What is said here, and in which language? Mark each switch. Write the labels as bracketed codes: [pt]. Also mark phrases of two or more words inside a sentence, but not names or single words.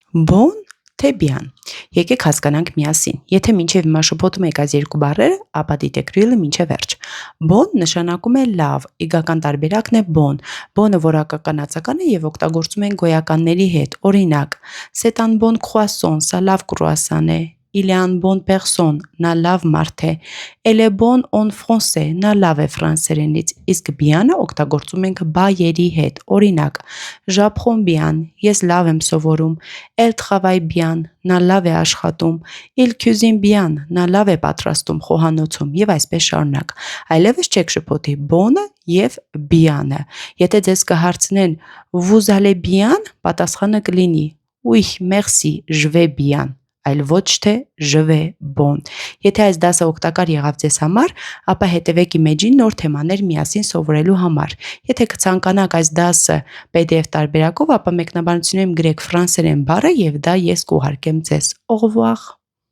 [hy] Bon, թե bien։ Եկեք հասկանանք միասին։ Եթե մինչև հիմա շփոթում եք այս երկու բառերը, ապա դիտեք ռիլը մինչև վերջ։ Bon նշանակում է լավ, իգական տարբերակն է bon։ Bon-ը որակականացական է եւ օգտագործում են գոյականների հետ։ Օրինակ, [fr] c'est un bon croissant, [hy] սա լավ կրուասան է։ [fr] Il est un bon personne, [hy] նա լավ մարդ է։ [fr] Elle est bonne en français, [hy] նա լավ է ֆրանսերենից։ Իսկ bien-ը օգտագործում ենք բայերի հետ։ Օրինակ, [fr] j'apprends bien, [hy] ես լավ եմ սովորում։ [fr] Elle travaille bien, [hy] նա լավ է աշխատում։ [fr] Il cuisine bien, [hy] նա լավ է պատրաստում խոհանոցում եւ այսպես շարունակ։ Այլևս չեք շփոթի bon-ը եւ bien-ը։ Եթե ձեզ կհարցնեն [fr] vous allez bien, [hy] պատասխանը կլինի [fr] oui, merci, je vais bien, [hy] այլ ոչ թե [fr] je vais bon։ [hy] Եթե այս դասը օգտակար եղավ ձեզ համար, ապա հետևեք իմ էջին նոր թեմաներ միասին սովորելու համար։ Եթե կցանկանաք այս դասը PDF տարբերակով, ապա մեկնաբանությունում գրեք ֆրանսերեն բառը եւ դա ես կուղարկեմ ձեզ։ [fr] Au revoir։